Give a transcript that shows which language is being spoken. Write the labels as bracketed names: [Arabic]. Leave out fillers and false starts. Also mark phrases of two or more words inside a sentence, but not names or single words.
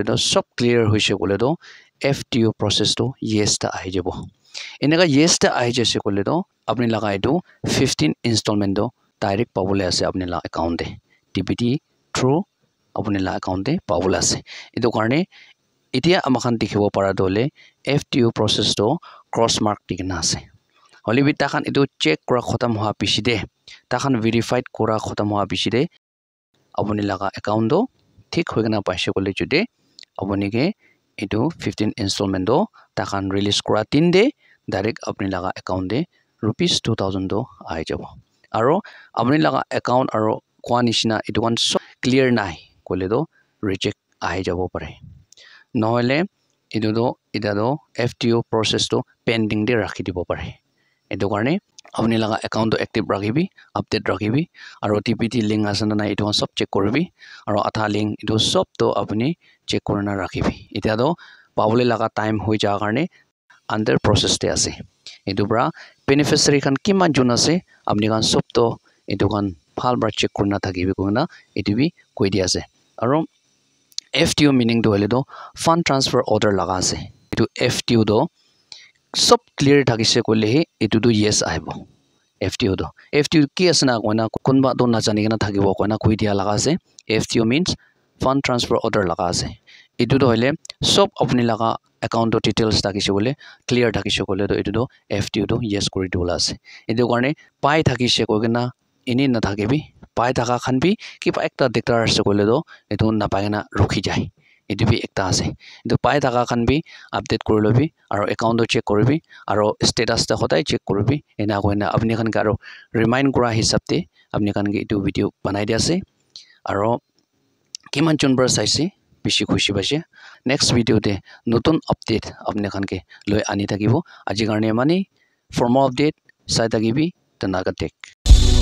[Naga Pidgin] do sob clear hoise kole do [English] FTU process [Naga Pidgin] to yes ta ahi jabo enega yes ta ahi jese kole do apni laga etu 15 installment do direct pabole ase apni la account de TPT through apni la account de pabole ase etu karne etia amakhan dikhibo para dole [English] FTU process [Naga Pidgin] to [English] cross mark [Naga Pidgin] tikna ase holi bi takhan etu check kora khatam hoa piside takhan verified kora khatam hoa piside apni laga account do thik hoigena paise kole jude apni ke etu 15 installment do takhan release kora 3 de direct apni laga account de rupees 2000 do aahi jabo aro apni laga account aro kwa nishina etu one so clear nai kole do reject aahi jabo pare nohole etu do ida do [English] FTU process [Naga Pidgin] to pending de rakhi dibo pare etu karne apni laga account to active rakhibi update rakhibi aro TPT link asana na etu sob check koribi aro atha link etu sob to apni check korna rakhibi eta do pabole laga time hoi ja karne [English] under process [Naga Pidgin] te ase etu bra beneficiary khan kiman jun ase apni kan sob to etu kan phal bra check korna thakibi koina etu bi koi dia ase aro FTU meaning to hole do [English] fund transfer order [Naga Pidgin] laga ase etu FTU do sob clear thakise kole he etu do yes aibo FTU ki asna koina kunba do na jani gena thakibo koina koi dia laga ase [English] FTU means fund transfer order [Naga Pidgin] laga ase etu do hole sob apni laga account to details thakise bole clear thakise kole do etu do FTU do yes kori dola ase etu karne pai thakise koina ini na thakebi pai thaka khan bi kiba ekta declare ase kole do etu na paina rukhi jai etu bi ekta ase etu pai thaka khan bi update kori lobi aro account to check koribi aro status ta hodai check koribi ena koina apni khan ka aro remind kora hisab te apni khan ge etu video banai dia ase aro kiman chun bar saise bishi khushi base [English] next video [Naga Pidgin] de notun update apni khan ke loi ani thakibo aji karne mani [English] for more update [Naga Pidgin] sai thakibi tanaga tech